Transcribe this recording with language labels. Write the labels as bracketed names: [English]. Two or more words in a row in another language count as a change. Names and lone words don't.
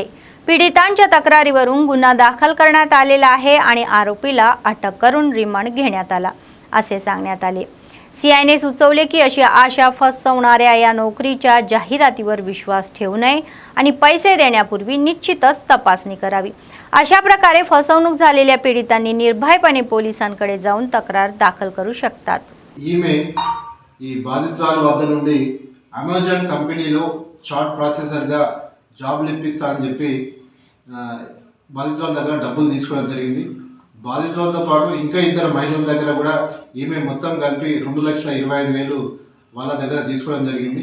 [Marathi] पीडितांच्या तक्रारीवरून गुन्हा दाखल करण्यात आलेला आहे आणि आरोपीला अटक करून रिमांड घेण्यात आला असे सांगण्यात आले. CIने सुचवले की अशी आशा फसवणाऱ्या या नोकरीच्या जाहिरातीवर विश्वास ठेवू नये आणि पैसे देण्यापूर्वी निश्चितच तपासणी करावी. अशा प्रकारे फसवणूक झालेल्या पीडितांनी निर्भयपणे पोलिसांकडे जाऊन तक्रार दाखल करू शकतात. [Telugu] ఈమె ఈ బాధితురాలు వద్ద నుండి అమెజాన్ కంపెనీలో [English] chart processorగా [Telugu] జాబ్లు ఇప్పిస్తా అని చెప్పి బాధితురాల దగ్గర డబ్బులు తీసుకోవడం జరిగింది. బాధితులతో పాటు ఇంకా ఇద్దరు మహిళల దగ్గర కూడా ఈమె మొత్తం కలిపి 2,25,000 వాళ్ళ దగ్గర తీసుకోవడం జరిగింది.